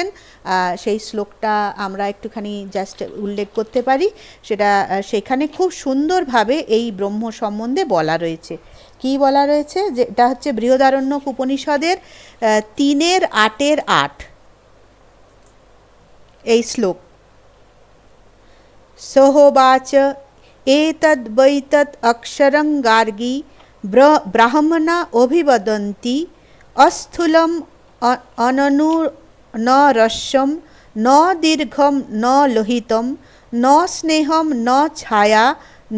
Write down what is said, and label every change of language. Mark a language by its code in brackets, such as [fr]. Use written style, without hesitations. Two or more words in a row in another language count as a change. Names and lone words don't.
[bn] সেই শ্লোকটা আমরা একটুখানি জাস্ট উল্লেখ করতে পারি। সেখানে খুব সুন্দরভাবে এই ব্রহ্ম সম্বন্ধে বলা রয়েছে। কি বলা রয়েছে? যেটা হচ্ছে বৃহদারণ্যক উপনিষদের 3:8 এই শ্লোক। [sa] সহোবাচ এতদ বৈতদ অক্ষরং গার্গী ব্রাহ্মণা অভিবদন্তি অস্থূলম অননু ন রস্যম ন দীর্ঘম ন লোহিতম ন স্নেহম ন ছায়া ন